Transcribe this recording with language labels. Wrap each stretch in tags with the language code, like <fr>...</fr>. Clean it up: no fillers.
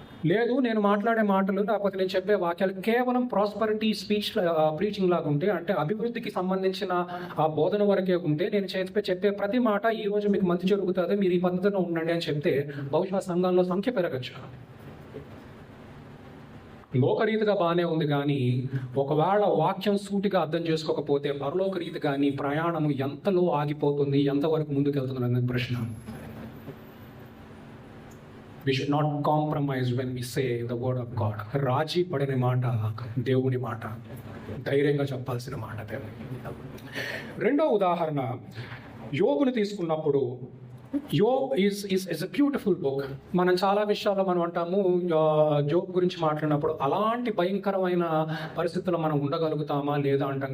<te>లేదు, నేను మాట్లాడే మాటలు లేకపోతే నేను చెప్పే వాక్యాలు కేవలం</te> <en>prosperity speech preaching</en> <te>లాగా ఉంటే, అంటే అభివృద్ధికి సంబంధించిన ఆ బోధన వరకే ఉంటే, నేను చెప్పే ప్రతి మాట ఈ రోజు మీకు మంచి జరుగుతుంది, మీరు ఈ పద్ధతిలో ఉండండి అని చెప్తే బహుశా సంఘంలో సంఖ్య పెరగచ్చు. లోకరీతిగా బాగానే ఉంది, కానీ ఒకవేళ వాక్యం సూటిగా అర్థం చేసుకోకపోతే పరలోక రీతి కానీ ప్రయాణం ఎంతలో ఆగిపోతుంది, ఎంతవరకు ముందుకెళ్తుంది అనే ప్రశ్న.</te> <en>We should not compromise when we say the word of God.</en> <te>రాజీ పడిన మాట దేవుని మాట, ధైర్యంగా చెప్పాల్సిన మాట. రెండో ఉదాహరణ యోబుని తీసుకున్నప్పుడు, యోబ్</te> <en>is a beautiful book.</en> <te>మనం చాలా విషయాల్లో మనం అంటాము యోబ్ గురించి మాట్లాడినప్పుడు అలాంటి భయంకరమైన పరిస్థితుల్లో మనం ఉండగలుగుతామా లేదా అంటాం.</te>